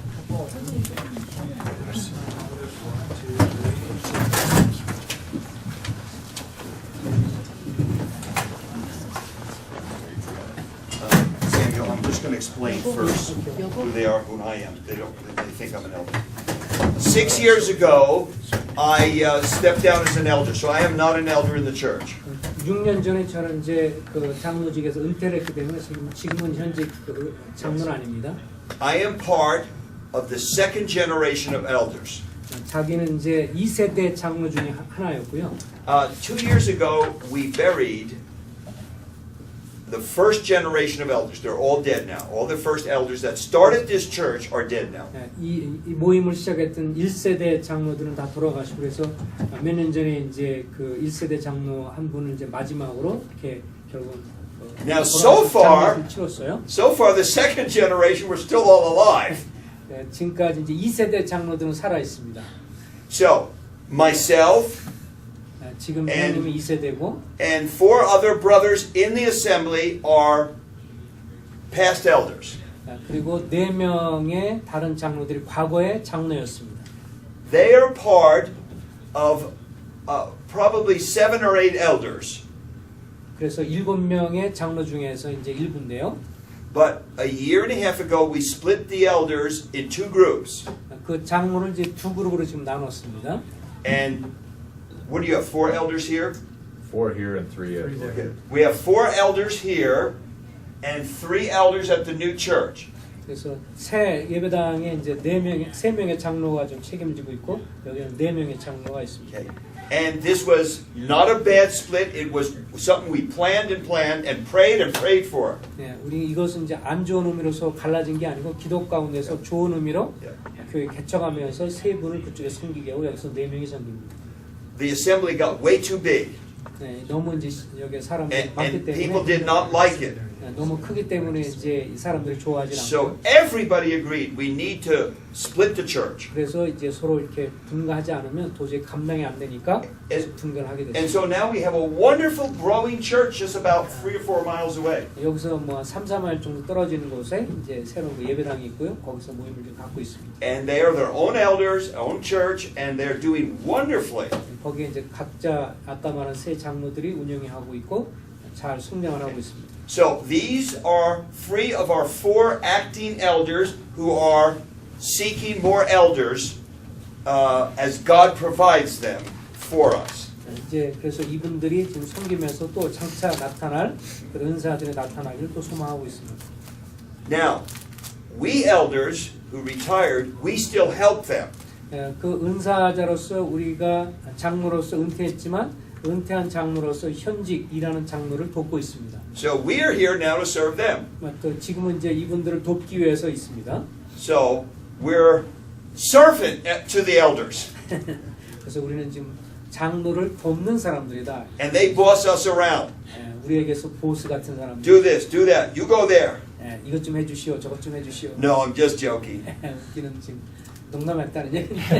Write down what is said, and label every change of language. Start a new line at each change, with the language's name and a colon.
English: Samuel, I'm just going to explain first who they are, who I am. They think I'm an elder. 6 years ago, I stepped down as an elder, so I am not an elder in the church.
Korean: 6년 전에 저는 이제 그 장로직에서 은퇴를 했기 때문에 지금은 현직 그 장로는 아닙니다.
English: I am part of the second generation of elders.
Korean: 자기는 이제 2세대 장로 중에 하나였고요.
English: 2 years ago, we buried the first generation of elders. They're all dead now. All the first elders that started this church are dead now.
Korean: 이 모임을 시작했던 1세대 장로들은 다 돌아가시고 그래서 몇 년 전에 이제 그 1세대 장로 한 분을 이제 마지막으로 이렇게 결국
English: Now so far the second generation were still all alive.
Korean: 지금까지 이제 2세대 장로들은 살아 있습니다.
English: So myself
Korean: 지금 형님이 2세대고
English: and 4 other brothers in the assembly are past elders.
Korean: 그리고 4명의 다른 장로들이 과거의 장로였습니다.
English: They are part of probably 7 or 8 elders.
Korean: 그래서 7명의 장로 중에서 이제 일부인데요.
English: But a year and a half ago we split the elders in 2 groups.
Korean: 그 장로를 이제 2 그룹으로 지금 나눴습니다.
English: And what do you have? 4 elders here? 4 here and 3 at Okay. We have 4 elders here and 3 elders at the new church.
Korean: 그래서 새 예배당에 이제 3명의 장로가 좀 책임지고 있고 여기는 4명의 장로가 있습니다.
English: Okay. And this was not a bad split. It was something we planned and prayed for.
Korean: 네, 우리 이것은 이제 안 좋은 의미로서 갈라진 게 아니고 기도 가운데서 좋은 의미로 교회 개척하면서 3분을 그쪽에 섬기게 하고 여기서 4명이 섬깁니다.
English: The assembly got way too big.
Korean: 네, 너무 이제 여기 사람들이 많기
English: And people did
Korean: 때문에
English: not like it.
Korean: 너무 크기 때문에 이제 이 사람들이 좋아하지 않고.
English: So everybody agreed we need to split the church.
Korean: 그래서 이제 서로 이렇게 분가하지 않으면 도저히 감당이 안 되니까 분가를 하게 됐습니다.
English: And so now we have a wonderful growing church just about 3 or 4 miles away.
Korean: 여기서 뭐 3, 4마일 정도 떨어지는 곳에 이제 새로운 예배당이 있고요. 거기서 모임을 좀 갖고 있습니다.
English: And they are their own elders, own church, and they're doing wonderfully.
Korean: 거기에 이제 각자 아까 말한 세 장로들이 운영이 하고 있고 잘 숙명을 하고 있습니다.
English: So these are 3 of our 4 acting elders who are seeking more elders as God provides them for us.
Korean: 이제 그래서 이분들이 지금 섬기면서 또 장차 나타날 그런 은사들이 나타나기를 또 소망하고 있습니다.
English: Now, we elders who retired, we still help them.
Korean: 그 은사자로서 우리가 장로로서 은퇴했지만 은퇴한 장로로서 현직 일하는 장로를 돕고 있습니다.
English: So we are here now to serve them.
Korean: 또 지금은 이제 이분들을 돕기 위해서 있습니다.
English: So we're servant to the elders.
Korean: 그래서 우리는 지금 장로를 돕는 사람들이다.
English: And they boss us around.
Korean: 우리에게서 보스 같은 사람들.
English: Do this, do that. You go there.
Korean: 이것 좀 해주시오, 저것 좀 해주시오.
English: No, I'm just joking.
Korean: 웃기는 지금 농담했다는 얘기.